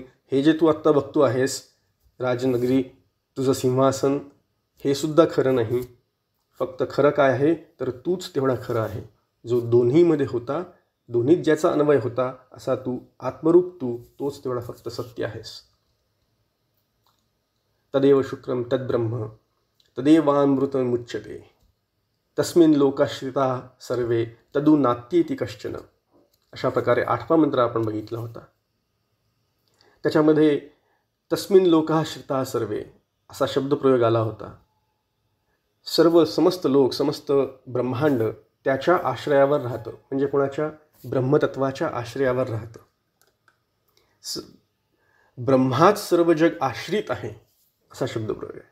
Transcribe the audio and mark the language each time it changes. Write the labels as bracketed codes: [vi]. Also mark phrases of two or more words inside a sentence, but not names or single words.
[mr] हे जे तू आत्ता बघतो आहेस, राजनगरी, तुझं सिंहासन, हे सुद्धा खरं नाही. फक्त खरं काय आहे तर तूच तेवढा खरं आहे, जो दोन्हीमध्ये होता, दोन्हीत ज्याचा अन्वय होता, असा तू आत्मरूप, तोच तेवढा फक्त सत्य आहेस. [sa] तदेव शुक्रम तद्ब्रह्म तदेवामृतमुच्यते तस्मिन् लोकाश्रिता सर्वे तदु नात्येति कश्चन. [mr] अशा प्रकारे 8वा मंत्र आपण बघितला होता. त्याच्यामध्ये [sa] तस्मिन् लोकाश्रिता सर्वे [mr] असा शब्दप्रयोग आला होता. समस्त लोक, समस्त ब्रह्मांड त्याच्या आश्रयावर राहतं, म्हणजे कोणाच्या, ब्रह्मतत्वाच्या आश्रयावर राहतं. ब्रह्माच सर्व जग आश्रित आहे, असा शब्दप्रयोग आहे.